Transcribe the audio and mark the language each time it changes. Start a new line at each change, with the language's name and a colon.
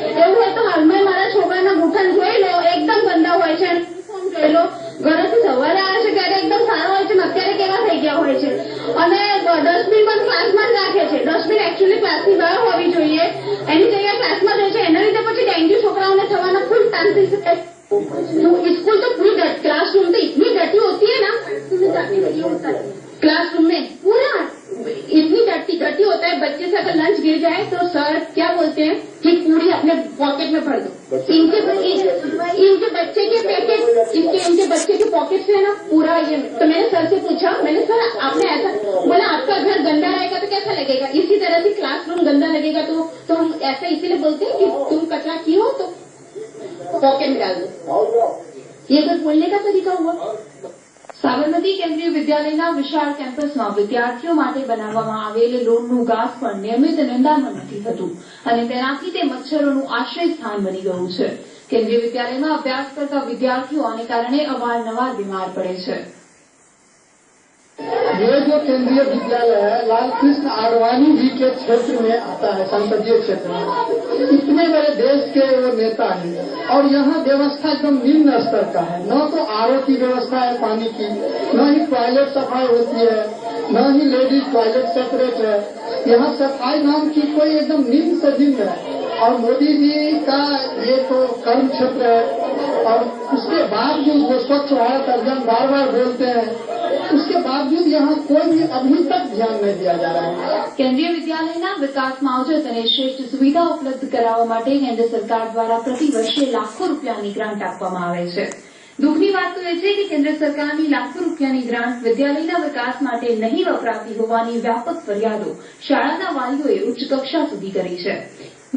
Gujarati: એવું હોય તો હાલમાં મારા છોકરાના ગૂંઠણ જોઈ લો એકદમ ગંદા હોય છે। જોઈ લો ઘરેથી સવારે આવે છે ત્યારે એકદમ સારા હોય છે ને અત્યારે કેવા થઈ ગયા હોય છે અને ડસ્ટબિન પણ ક્લાસમાં જ રાખે છે। ડસ્ટબિન એકચ્યુઅલી ક્લાસની બહાર હોવી જોઈએ એની જગ્યાએ ક્લાસમાં રહે છે એના લીધે પછી ડેન્ગ્યू છોકરાઓને
Hindi: थवाना फुल चांसेस है। तो स्कूल तो पूरी क्लासरूम तो इतनी डर्टी होती है ना क्लासरूम में पूरा इतनी डर्टी होता है। बच्चे से अगर लंच गिर जाए तो सर क्या बोलते हैं कि पूरी अपने पॉकेट में भर दो। इनके बच्चे के पैकेट इनके बच्चे के पॉकेट से है ना पूरा ये। तो मैंने सर से पूछा मैंने सर आपने ऐसा बोला आपका घर गंदा रहेगा तो कैसा लगेगा। इसी तरह से क्लासरूम गंदा लगेगा तो हम ऐसा इसीलिए बोलते हैं कि तुम कचरा की हो तो पॉकेट में डाल दो। ये कुछ बोलने का तरीका हुआ।
Gujarati: સાબરમતી કેન્દ્રીય વિદ્યાલયના વિશાળ કેમ્પસમાં વિદ્યાર્થીઓ માટે બનાવવામાં આવેલ લોનનું ઘાસ પણ નિયમિત નિંદામણ નથી થતું અને તેનાથી તે મચ્છરોનું આશ્રય સ્થાન બની ગયું છે। કેન્દ્રીય વિદ્યાલયમાં અભ્યાસ કરતા વિદ્યાર્થીઓ આને કારણે અવારનવાર બીમાર પડે છે।
Hindi: ये जो केंद्रीय विद्यालय है लाल कृष्ण आडवाणी जी के क्षेत्र में आता है, संसदीय क्षेत्र में। इतने बड़े देश के वो नेता हैं और यहाँ व्यवस्था एकदम निम्न स्तर का है। न तो आरओ की व्यवस्था है पानी की, न ही टॉयलेट सफाई होती है, न ही लेडीज टॉयलेट सेपरेट है। यहाँ सफाई नाम की कोई एकदम निम्न से निम्न है। और मोदी जी का ये तो कर्म क्षेत्र है और उसके बावजूद वो स्वच्छ भारत अभियान बार बार बोलते हैं, उसके बावजूद यहाँ कोई भी अभी तक ध्यान नहीं दिया जा रहा है।
Gujarati: કેન્દ્રીય વિદ્યાલયના વિકાસ માવજત અને શ્રેષ્ઠ સુવિધા ઉપલબ્ધ કરાવવા માટે કેન્દ્ર સરકાર દ્વારા પ્રતિ વર્ષે લાખો રૂપિયાની ગ્રાન્ટ આપવામાં આવે છે। દુઃખની વાત તો એ છે કે કેન્દ્ર સરકારની લાખો રૂપિયાની ગ્રાન્ટ વિદ્યાલયના વિકાસ માટે નહીં વપરાતી હોવાની વ્યાપક ફરિયાદો શાળાના વાલીઓએ ઉચ્ચ કક્ષા સુધી કરી છે।